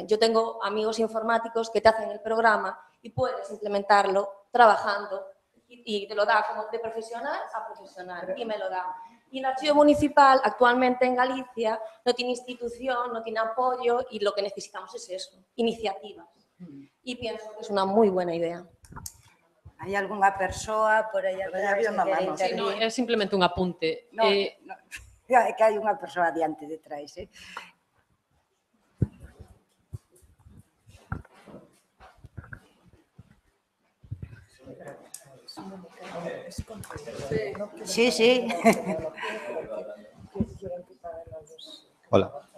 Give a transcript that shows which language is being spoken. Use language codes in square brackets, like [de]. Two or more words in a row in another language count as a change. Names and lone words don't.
[es] Yo tengo amigos informáticos que te hacen el programa y puedes implementarlo trabajando y te lo da como de profesional a profesional y me lo da. Y el archivo municipal actualmente en Galicia no tiene institución, no tiene apoyo y lo que necesitamos es eso, iniciativas. Y pienso que es una muy buena idea. [gl] Hai algunha persoa por aí atrás que quere [es] Sí, no, [gl] intervir? é simplemente un apunte. [es] No, no. [gl] É que hai unha persoa diante detrás, eh? [es] Sí, sí. Hola.